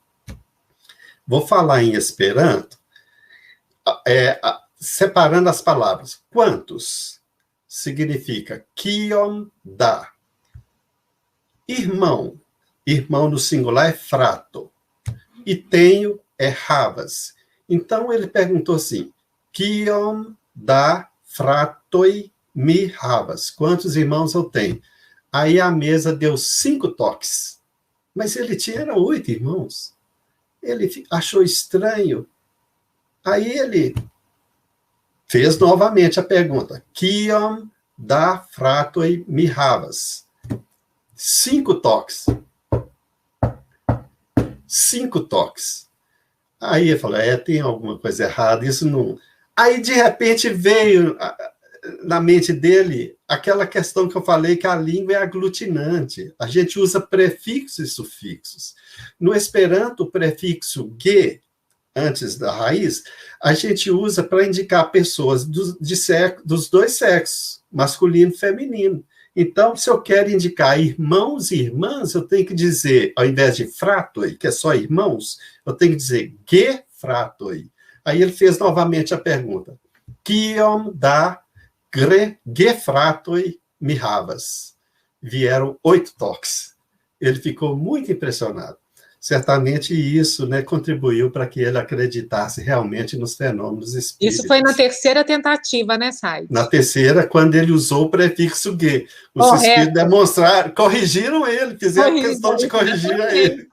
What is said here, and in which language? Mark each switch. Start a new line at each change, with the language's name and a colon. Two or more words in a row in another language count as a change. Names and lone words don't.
Portuguese: Vou falar em Esperanto, separando as palavras. Quantos significa
Esperanto: kion da.
Portuguese: Irmão no singular é frato. E tenho é havas. Então, ele perguntou assim,
Esperanto: kion da fratoi mi havas.
Portuguese: Quantos irmãos eu tenho? Aí a mesa deu 5 toques. Mas ele tinha 8 irmãos. Ele achou estranho. Aí ele fez novamente a pergunta.
Esperanto: Kion da fratoi mi havas.
Portuguese: 5 toques. 5 toques. Aí ele falou, tem alguma coisa errada, isso não... Aí, de repente, veio na mente dele aquela questão que eu falei, que a língua é aglutinante. A gente usa prefixos e sufixos. No Esperanto, o prefixo ge, antes da raiz, a gente usa para indicar pessoas dos dois sexos, masculino e feminino. Então, se eu quero indicar irmãos e irmãs, eu tenho que dizer, ao invés de fratoi, que é só irmãos, eu tenho que dizer
Esperanto: ge fratoi.
Portuguese: Aí ele fez novamente a pergunta.
Esperanto: Kion da ge fratoi mi havas.
Portuguese: Vieram 8 toques. Ele ficou muito impressionado. Certamente isso, né, contribuiu para que ele acreditasse realmente nos fenômenos espíritas. Isso foi na terceira tentativa, né, Said? Na terceira, quando ele usou o prefixo "ge". Os espíritos demonstraram, corrigiram ele, fizeram questão de corrigir a ele.